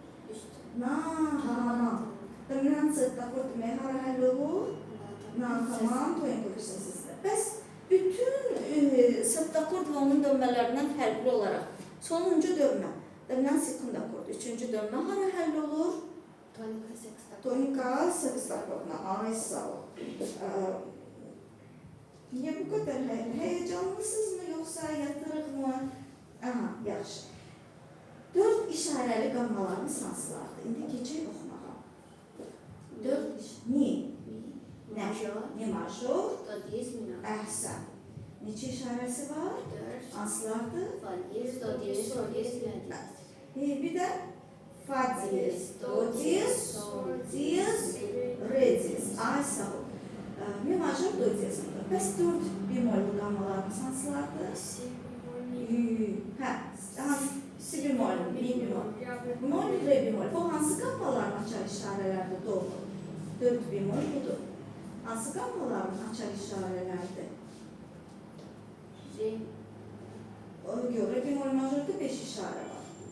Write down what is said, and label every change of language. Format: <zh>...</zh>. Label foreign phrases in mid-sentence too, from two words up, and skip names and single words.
<az>Tamam. Denilen sırt akord demək hara həll olur? Tamam, tonika 3 səslisi. Bəs bütün sırt akord və onun dönmələrindən fərqli olaraq sonuncu dönmə, denilen sekund akord, üçüncü dönmə hara həll olur? Tonika sexta. Tonika sırt akorduna. Ay sağ ol.</az> <tr>Niye bu kadar heyecanlısınız mı yoksa yatırıq mı?</tr> <az>Aha, yaxşı. 4 işarəli qammalarımız hansılardır? İndi keçək oxumağa. 4 mi? Major. Mi major? Do diyez minor. Əhsən. Neçə işarəsi var? 4. Hansılardır? Fa diyez, do diyez, sol diyez, la diyez. Bir də fa diyez, do diyez, sol diyez, re diyez. Ay sağ ol. Mi major, do diyez. Bəs 4 bemollu qammalarımız hansılardır? Hə, si bemol, mi bemol. Bemol, re bemol. Bu hansı qammaların açar işarələrdir? Doğru. 4 bemol budur. Hansı qammaların açar işarələrdir? Re. Ona görə bemol majorda 5 işarə var.</az>